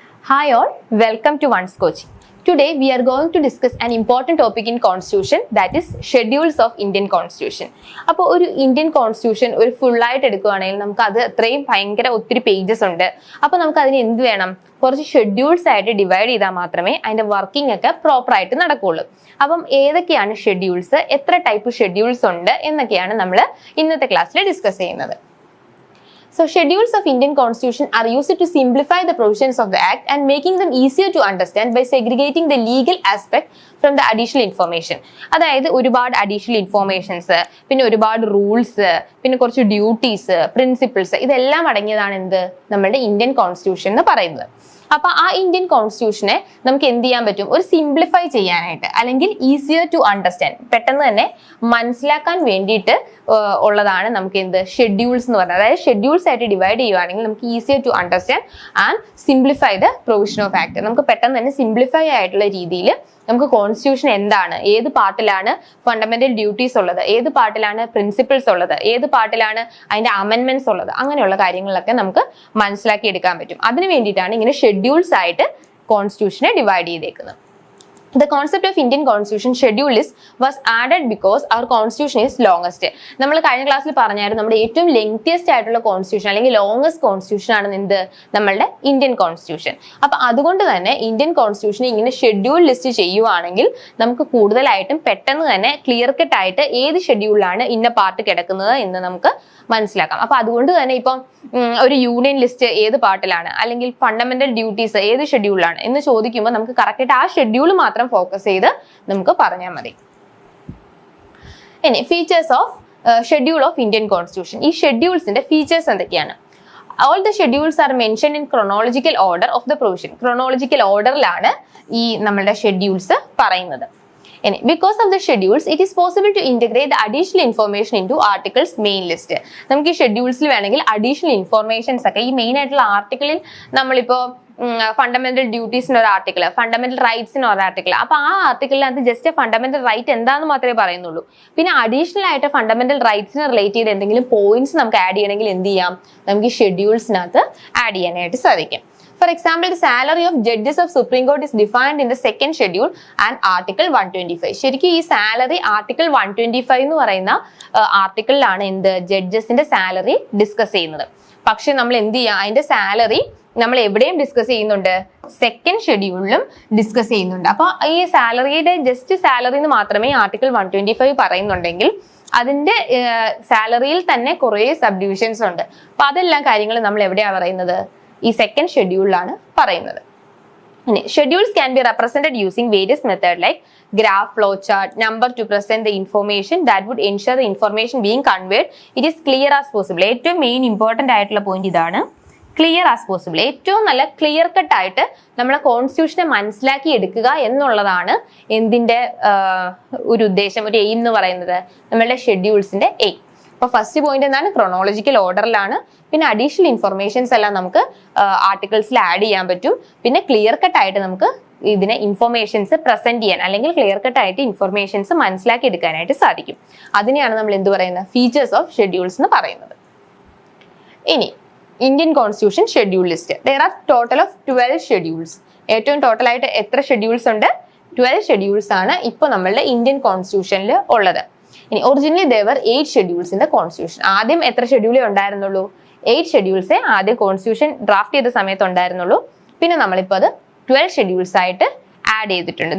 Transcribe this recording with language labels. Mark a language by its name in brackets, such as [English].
[English] Hi all, welcome to Once Coaching. Today we are going to discuss an important topic in Constitution, that is schedules of Indian Constitution. [Malayalam] അപ്പോൾ ഒരു Indian constitution ഒരു full ആയിട്ട് എടുക്കുകയാണെങ്കിൽ നമുക്ക് അത് അത്രയും ഒത്തിരി പേജസ് ഉണ്ട്. അപ്പോൾ നമുക്ക് അതിന് എന്ത് വേണം? കുറച്ച് ഷെഡ്യൂൾസ് ആയിട്ട് ഡിവൈഡ് ചെയ്താൽ മാത്രമേ അതിന്റെ വർക്കിംഗ് ഒക്കെ പ്രോപ്പർ ആയിട്ട് നടക്കുകയുള്ളൂ. അപ്പം ഏതൊക്കെയാണ് ഷെഡ്യൂൾസ്, എത്ര ടൈപ്പ് ഷെഡ്യൂൾസ് ഉണ്ട് എന്നൊക്കെയാണ് നമ്മൾ ഇന്നത്തെ ക്ലാസ്സിൽ ഡിസ്കസ് ചെയ്യുന്നത്. [English] So schedules of Indian Constitution are used to simplify the provisions of the Act and making them easier to understand by segregating the legal aspect from the additional information. [Malayalam] അതായത് ഒരുപാട് additional informations, പിന്നെ ഒരുപാട് rules, പിന്നെ കുറച്ച് duties, principles, ഇതെല്ലാം അടങ്ങിയതാണ് എന്ത് നമ്മളുടെ ഇന്ത്യൻ കോൺസ്റ്റിറ്റ്യൂഷൻ എന്ന് പറയുന്നത്. അപ്പൊ ആ ഇന്ത്യൻ കോൺസ്റ്റിറ്റ്യൂഷനെ നമുക്ക് എന്ത് ചെയ്യാൻ പറ്റും? ഒരു സിംപ്ലിഫൈ ചെയ്യാനായിട്ട്, അല്ലെങ്കിൽ [English] easier to understand, [Malayalam] പെട്ടെന്ന് തന്നെ മനസ്സിലാക്കാൻ വേണ്ടിയിട്ട് ഉള്ളതാണ് നമുക്ക് എന്ത് ഷെഡ്യൂൾസ് എന്ന് പറയുന്നത്. അതായത് ഷെഡ്യൂൾസ് ആയിട്ട് ഡിവൈഡ് ചെയ്യുവാണെങ്കിൽ നമുക്ക് [English] Easier to understand and simplify the provision of act. [Malayalam] നമുക്ക് പെട്ടെന്ന് തന്നെ സിംപ്ലിഫൈ ആയിട്ടുള്ള രീതിയിൽ നമുക്ക് കോൺസ്റ്റിറ്റ്യൂഷൻ എന്താണ്, ഏത് പാർട്ടിലാണ് ഫണ്ടമെന്റൽ ഡ്യൂട്ടീസ് ഉള്ളത്, ഏത് പാർട്ടിലാണ് പ്രിൻസിപ്പിൾസ് ഉള്ളത്, ഏത് പാർട്ടിലാണ് അതിന്റെ അമെൻമെന്റ്സ് ഉള്ളത്, അങ്ങനെയുള്ള കാര്യങ്ങളൊക്കെ നമുക്ക് മനസ്സിലാക്കി എടുക്കാൻ പറ്റും. അതിനു വേണ്ടിയിട്ടാണ് ഇങ്ങനെ ഷെഡ്യൂൾസ് ആയിട്ട് കോൺസ്റ്റിറ്റ്യൂഷനെ ഡിവൈഡ് ചെയ്തേക്കുന്നത്. [English] The concept of Indian Constitution schedule list was added because our constitution is longest. [Malayalam] നമ്മൾ കഴിഞ്ഞ ക്ലാസ്സിൽ പറഞ്ഞായിരുന്നു നമ്മുടെ ഏറ്റവും ലെങ്തിയസ്റ്റ് ആയിട്ടുള്ള കോൺസ്റ്റിറ്റ്യൂഷൻ അല്ലെങ്കിൽ ലോങ്സ്റ്റ് കോൺസ്റ്റിറ്റ്യൂഷൻ ആണ് എന്ത് നമ്മളുടെ ഇന്ത്യൻ കോൺസ്റ്റിറ്റ്യൂഷൻ. അപ്പൊ അതുകൊണ്ട് തന്നെ ഇന്ത്യൻ കോൺസ്റ്റിറ്റ്യൂഷൻ ഇങ്ങനെ ഷെഡ്യൂൾ ലിസ്റ്റ് ചെയ്യുവാണെങ്കിൽ നമുക്ക് കൂടുതലായിട്ടും പെട്ടെന്ന് തന്നെ ക്ലിയർ കട്ട് ആയിട്ട് ഏത് ഷെഡ്യൂളിലാണ് ഇന്ന പാർട്ട് കിടക്കുന്നത് എന്ന് നമുക്ക് മനസ്സിലാക്കാം. അപ്പൊ അതുകൊണ്ട് തന്നെ ഇപ്പം ഒരു യൂണിയൻ ലിസ്റ്റ് ഏത് പാർട്ടിലാണ്, അല്ലെങ്കിൽ ഫണ്ടമെന്റൽ ഡ്യൂട്ടീസ് ഏത് ഷെഡ്യൂളിലാണ് എന്ന് ചോദിക്കുമ്പോൾ നമുക്ക് കറക്റ്റ് ആയിട്ട് ആ ഷെഡ്യൂൾ മാത്രം ഫോക്കസ് ചെയ്ത് നമുക്ക് പറഞ്ഞാൽ മതി. ഇനി features of schedule of Indian constitution. ഈ ഷെഡ്യൂൾസിന്റെ ഫീച്ചേഴ്സ് എന്തൊക്കെയാണ്? [English] All the schedules are mentioned in chronological order of the provision. [Malayalam] Chronological ഓർഡറിലാണ് ഈ നമ്മളുടെ ഷെഡ്യൂൾസ് പറയുന്നത്. [English] Because of the schedules, it is possible to integrate the additional information into articles main list. [Malayalam] നമുക്ക് ഈ ഷെഡ്യൂൾസിൽ വേണമെങ്കിൽ additional informations ഒക്കെ ഈ main ആയിട്ടുള്ള ആർട്ടിക്കിളിൽ നമ്മളിപ്പോ ഫണ്ടമെന്റൽ ഡ്യൂട്ടീസിന് ഒരു ആർട്ടിക്കിൾ, ഫണ്ടമെന്റൽ റൈറ്റ്സിന് ഒരു ആർട്ടിക്കിൾ, അപ്പൊ ആ ആർട്ടിക്കിളിനകത്ത് ജസ്റ്റ് ഫണ്ടമെന്റൽ റൈറ്റ് എന്താണെന്ന് മാത്രമേ പറയുന്നുള്ളൂ. പിന്നെ അഡീഷണൽ ആയിട്ട് ഫണ്ടമെന്റൽ റൈറ്റ്സിന് റിലേറ്റ് ചെയ്ത് എന്തെങ്കിലും പോയിന്റ്സ് നമുക്ക് ആഡ് ചെയ്യണമെങ്കിൽ എന്ത് ചെയ്യാം? നമുക്ക് ഈ ഷെഡ്യൂൾസിനകത്ത് ആഡ് ചെയ്യാനായിട്ട് സാധിക്കും. [English] For example, the salary of judges of Supreme Court is defined in the second schedule and Article 125. [Malayalam] ശരിക്കും ഈ സാലറി ആർട്ടിക്കിൾ 125 എന്ന് പറയുന്ന ആർട്ടിക്കിളിലാണ് എന്ത് ജഡ്ജസിന്റെ സാലറി ഡിസ്കസ് ചെയ്യുന്നത്. പക്ഷെ നമ്മൾ എന്ത് ചെയ്യാം? അതിന്റെ സാലറി നമ്മൾ എവിടെയും ഡിസ്കസ് ചെയ്യുന്നുണ്ട്, സെക്കൻഡ് ഷെഡ്യൂളിലും ഡിസ്കസ് ചെയ്യുന്നുണ്ട്. അപ്പൊ ഈ സാലറിയുടെ ജസ്റ്റ് സാലറി എന്ന് മാത്രമേ ആർട്ടിക്കിൾ 125 പറയുന്നുണ്ടെങ്കിൽ അതിന്റെ സാലറിയിൽ തന്നെ കുറെ സബ് ഡിവിഷൻസ് ഉണ്ട്. അപ്പൊ അതെല്ലാം കാര്യങ്ങൾ നമ്മൾ എവിടെയാണ് പറയുന്നത്? ഈ സെക്കൻഡ് ഷെഡ്യൂളിലാണ് പറയുന്നത്. [English] Schedules can be represented using various methods like graph, flow chart, number to present the information that would ensure the information being conveyed it is clear as possible. [Malayalam] ഏറ്റവും മെയിൻ ഇമ്പോർട്ടന്റ് ആയിട്ടുള്ള point ഇതാണ്, [English] Clear as possible. [Malayalam] ഏറ്റവും നല്ല clear cut ആയിട്ട് നമ്മളെ കോൺസ്റ്റിറ്റ്യൂഷനെ മനസ്സിലാക്കി എടുക്കുക എന്നുള്ളതാണ് എന്തിന്റെ ഒരു ഉദ്ദേശം, ഒരു എയിം എന്ന് പറയുന്നത്, നമ്മളുടെ ഷെഡ്യൂൾസിന്റെ എയിം. അപ്പൊ ഫസ്റ്റ് പോയിന്റ് എന്താണ്? ക്രോണോളജിക്കൽ ഓർഡറിലാണ്. പിന്നെ അഡീഷണൽ ഇൻഫർമേഷൻസ് എല്ലാം നമുക്ക് ആർട്ടിക്കിൾസിൽ ആഡ് ചെയ്യാൻ പറ്റും. പിന്നെ ക്ലിയർ കട്ട് ആയിട്ട് നമുക്ക് ഇതിനെ ഇൻഫർമേഷൻസ് പ്രസന്റ് ചെയ്യാൻ, അല്ലെങ്കിൽ ക്ലിയർ കട്ട് ആയിട്ട് ഇൻഫർമേഷൻസ് മനസ്സിലാക്കി എടുക്കാനായിട്ട് സാധിക്കും. അതിനെയാണ് നമ്മൾ എന്ത് പറയുന്നത്? ഫീച്ചേഴ്സ് ഓഫ് ഷെഡ്യൂൾസ് എന്ന് പറയുന്നത്. ഇനി Indian constitution schedule list. [English] there are total of 12 schedules. [Malayalam] ഏറ്റവും ടോട്ടൽ ആയിട്ട് എത്ര ഷെഡ്യൂൾസ് ഉണ്ട്? 12 ഷെഡ്യൂൾസ് ആണ് ഇപ്പൊ നമ്മളുടെ ഇന്ത്യൻ കോൺസ്റ്റിറ്റ്യൂഷനിൽ ഉള്ളത്. [English] ഇനി originally there were 8 schedules in the constitution. [Malayalam] ആദ്യം എത്ര ഷെഡ്യൂളേ ഉണ്ടായിരുന്നുള്ളൂ? 8 ഷെഡ്യൂൾസേ ആദ്യം കോൺസ്റ്റിറ്റ്യൂഷൻ ഡ്രാഫ്റ്റ് ചെയ്ത സമയത്ത് ഉണ്ടായിരുന്നുള്ളൂ. പിന്നെ നമ്മളിപ്പോൾ അത് 12 ഷെഡ്യൂൾസ് ആയിട്ട് ആഡ് ചെയ്തിട്ടുണ്ട്.